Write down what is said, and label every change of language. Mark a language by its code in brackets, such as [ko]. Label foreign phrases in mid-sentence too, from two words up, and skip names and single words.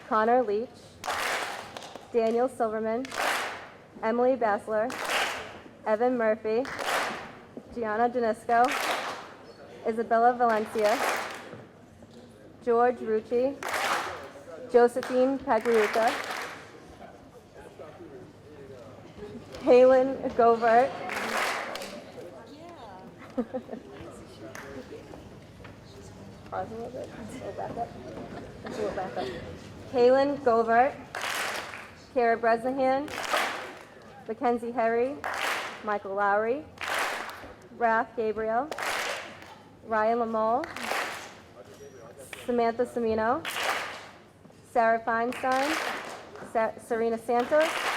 [en] Connor Leach, Daniel Silverman, Emily Bassler, Evan Murphy, Gianna Janisco, Isabella Valencia, George Rucci, Josephine Pagliuca, Kaylin Govert, pause a little bit, go back up, let's go back up. Kaylin Govert, Kara Bresnahan, Mackenzie Herry, Michael Lowry, Raph Gabriel, Ryan Lamole, Samantha Semino, Sarah Feinstein, Serena Santos,